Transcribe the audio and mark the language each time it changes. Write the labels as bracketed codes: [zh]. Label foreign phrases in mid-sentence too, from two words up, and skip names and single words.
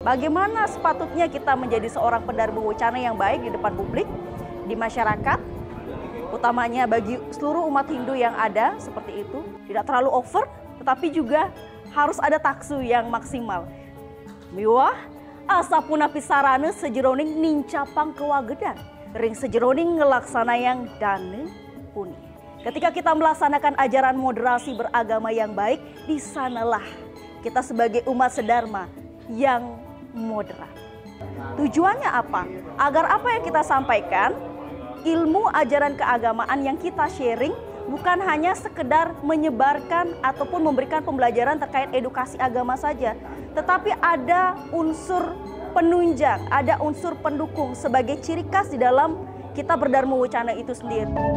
[id] Bagaimana sepatutnya kita menjadi seorang pendarma wacana yang baik di depan publik, di masyarakat, utamanya bagi seluruh umat Hindu yang ada seperti itu. Tidak terlalu over, tetapi juga harus ada taksu yang maksimal. [ban] Miwah, asapuna pisarane sejeroning nincapang kewagedan, ring sejeroning ngelaksana yang dane puni. [id] Ketika kita melaksanakan ajaran moderasi beragama yang baik, di sanalah kita sebagai umat sedharma yang moderat. Tujuannya apa? Agar apa yang kita sampaikan, ilmu ajaran keagamaan yang kita sharing bukan hanya sekedar menyebarkan ataupun memberikan pembelajaran terkait edukasi agama saja, tetapi ada unsur penunjang, ada unsur pendukung sebagai ciri khas di dalam kita berdharma wacana itu sendiri.